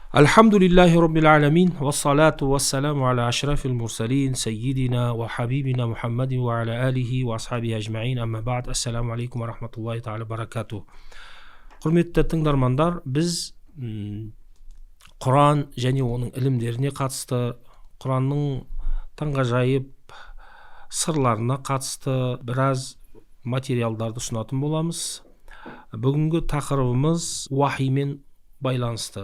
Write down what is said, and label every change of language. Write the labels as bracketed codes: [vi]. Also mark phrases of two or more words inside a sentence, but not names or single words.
[ar] الحمد لله رب العالمين، والصلاة والسلام على أشرف المرسلين، سيدنا وحبيبنا محمد وعلى آله وأصحابه أجمعين، أما بعد، السلام عليكم ورحمة الله تعالى بركاته. [kk] Құрметті тыңдармандар, біз Құран және оның ілімдеріне қатысты, Құранның таңғажайып сырларына қатысты біраз материалдарды ұсынатын боламыз. Бүгінгі тақырыбымыз уахимен байланысты.